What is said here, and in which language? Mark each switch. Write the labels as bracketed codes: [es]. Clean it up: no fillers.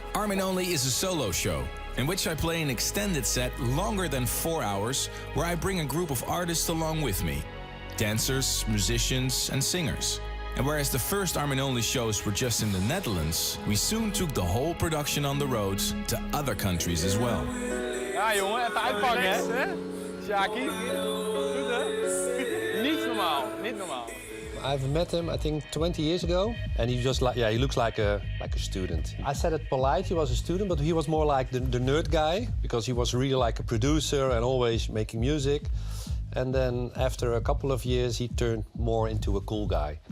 [en] Armin Only is a solo show in which I play an extended set longer than 4 hours, where I bring a group of artists along with me. Dancers, musicians, and singers. And whereas the first Armin Only shows were just in the Netherlands, we soon took the whole production on the road to other countries as well. [nl] Ja jongen, even uitpakken hè? Sjaki. Goed hè? Niet normaal, niet normaal. [en] I've met him, I think, 20 years ago, and he just he looks like a student. I said it polite, he was a student, but he was more like the nerd guy, because he was really like a producer and always making music. And then after a couple of years, he turned more into a cool guy.